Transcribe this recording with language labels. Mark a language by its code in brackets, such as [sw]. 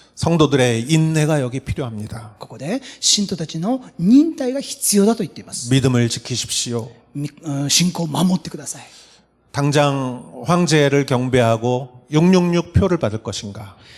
[ko] 성도들의 인내가 여기 필요합니다. [ja] ここで信徒たちの忍耐が必要だと言っています。 [ko] 믿음을 지키십시오. [ja] 信仰を守ってください。 [ko] 당장 황제를 경배하고 666표를 받을 것인가?